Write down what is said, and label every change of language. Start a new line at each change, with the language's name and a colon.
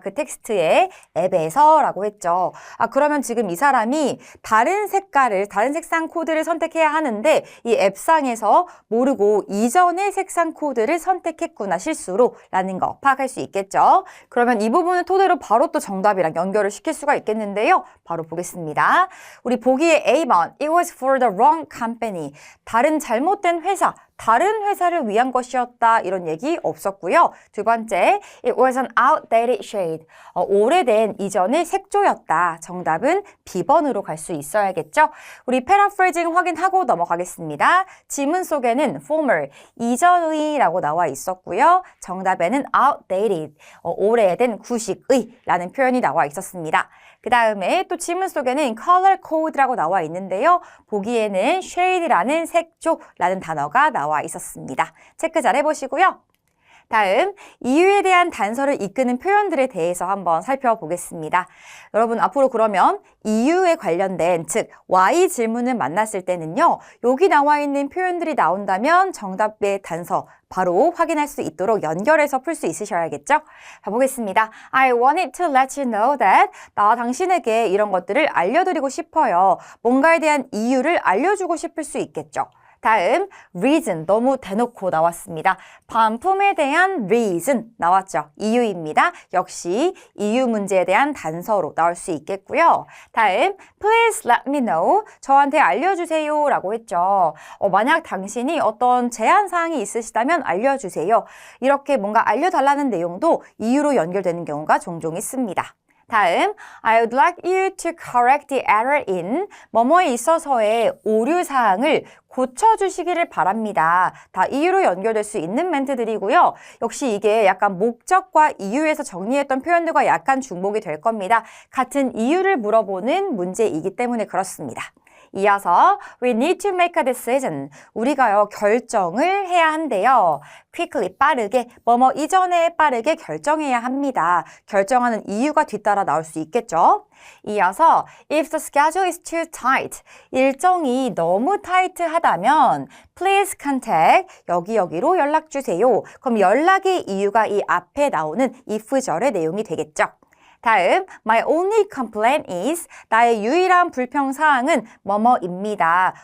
Korean: 그 텍스트의 앱에서 라고 했죠. 그러면 지금 이 사람이 다른 색상 코드를 선택해야 하는데 이 앱상에서 모르고 이전의 색상 코드를 선택했구나 실수로 라는 거 파악할 수 있겠죠. 그러면 이 부분을 토대로 바로 또 정답이랑 연결을 시킬 수가 있겠는데요. 바로 보겠습니다. 우리 보기에 A번
English: It was for the wrong company.
Korean: 다른 잘못된 회사 다른 회사를 위한 것이었다 이런 얘기 없었고요. 두 번째,
English: it was an outdated shade.
Korean: 오래된 이전의 색조였다. 정답은 B번으로 갈 수 있어야겠죠. 우리 패러프레이징 확인하고 넘어가겠습니다. 지문 속에는 former, 이전의라고 나와 있었고요. 정답에는 outdated, 오래된 구식의 라는 표현이 나와 있었습니다. 그 다음에 또 지문 속에는 color code라고 나와 있는데요. 보기에는 shade라는 색조라는 단어가 나와 있었습니다. 체크 잘 해보시고요. 다음, 이유에 대한 단서를 이끄는 표현들에 대해서 한번 살펴보겠습니다. 여러분, 앞으로 그러면 이유에 관련된, 즉, why 질문을 만났을 때는요, 여기 나와 있는 표현들이 나온다면 정답의 단서 바로 확인할 수 있도록 연결해서 풀 수 있으셔야겠죠? 가보겠습니다.
English: I wanted to let you know that
Korean: 나 당신에게 이런 것들을 알려드리고 싶어요. 뭔가에 대한 이유를 알려주고 싶을 수 있겠죠? 다음, reason, 너무 대놓고 나왔습니다. 반품에 대한 reason 나왔죠. 이유입니다. 역시 이유 문제에 대한 단서로 나올 수 있겠고요. 다음,
English: please let me know,
Korean: 저한테 알려주세요 라고 했죠. 만약 당신이 어떤 제한사항이 있으시다면 알려주세요. 이렇게 뭔가 알려달라는 내용도 이유로 연결되는 경우가 종종 있습니다.
English: 다음, I would like you to correct the error in
Korean: 뭐뭐에 있어서의 오류사항을 고쳐주시기를 바랍니다. 다 이유로 연결될 수 있는 멘트들이고요. 역시 이게 약간 목적과 이유에서 정리했던 표현들과 약간 중복이 될 겁니다. 같은 이유를 물어보는 문제이기 때문에 그렇습니다. 이어서
English: we need to make a decision.
Korean: 우리가요 결정을 해야 한대요. quickly 빠르게 뭐뭐 이전에 빠르게 결정해야 합니다. 결정하는 이유가 뒤따라 나올 수 있겠죠. 이어서
English: if the schedule is too tight.
Korean: 일정이 너무 타이트하다면
English: please contact
Korean: 여기로 연락 주세요. 그럼 연락의 이유가 이 앞에 나오는 if절의 내용이 되겠죠. 다음,
English: my only complaint is
Korean: 나의 유일한 불평사항은 뭐뭐입니다.